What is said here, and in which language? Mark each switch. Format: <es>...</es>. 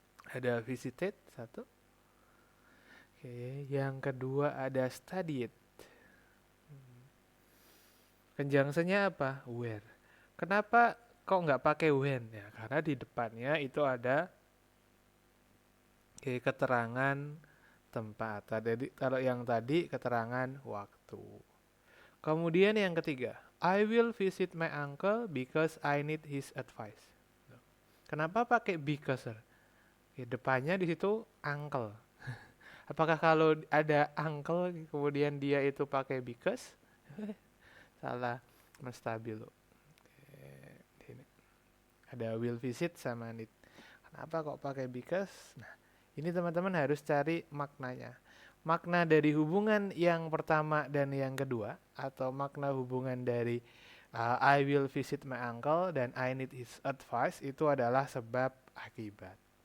<id>Ada visited, satu. Yang kedua ada studied. Conjunction-nya apa? Where. Kenapa kok nggak pakai when? Ya, karena di depannya itu ada keterangan tempat. Jadi kalau yang tadi keterangan waktu. Kemudian yang ketiga,</id> <en>I will visit my uncle because I need his advice.</en> <id>Kenapa pakai because, sir? Depannya di situ uncle. Apakah kalau ada uncle kemudian dia itu pakai because? Salah, menstabilo. Ada will visit sama need. Kenapa kok pakai because? Nah, ini teman-teman harus cari maknanya. Makna dari hubungan yang pertama dan yang kedua, atau makna hubungan dari</id> <en>I will visit my uncle</en> <id>dan</id> <en>I need his advice,</en> <id>itu adalah sebab akibat.</id>